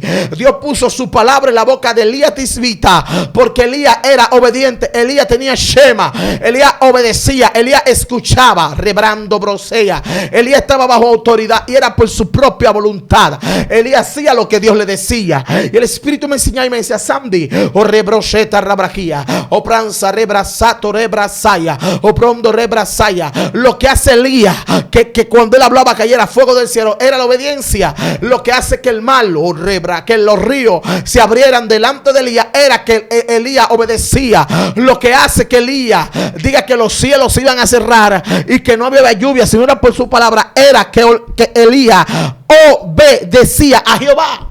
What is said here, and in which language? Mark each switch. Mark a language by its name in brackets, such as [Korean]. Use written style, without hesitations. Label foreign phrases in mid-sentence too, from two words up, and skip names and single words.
[Spanish] Dios puso su palabra en la boca de Elías Tisbita, porque Elías era obediente. Elías tenía Shema. Elías obedecía. Elías escuchaba. Rebrando Brosea. Elías estaba bajo autoridad y era por su propia voluntad. Elías hacía lo que Dios le decía. Y el Espíritu me enseñaba y me decía: Sandy, o rebrocheta rabrajía, o pranza rebrasato rebrazaya, o prondo rebrazaya. Lo que hace Elías, que cuando él hablaba cayera fuego del cielo, era la obediencia. Lo que hace que el mal, o rebra, que los ríos se abrieran delante de Elías, era que Elías obedecía. Lo que hace que Elías diga que los cielos se iban a cerrar y que no había lluvia, sino era por su palabra, era que Elías obedecía a Jehová.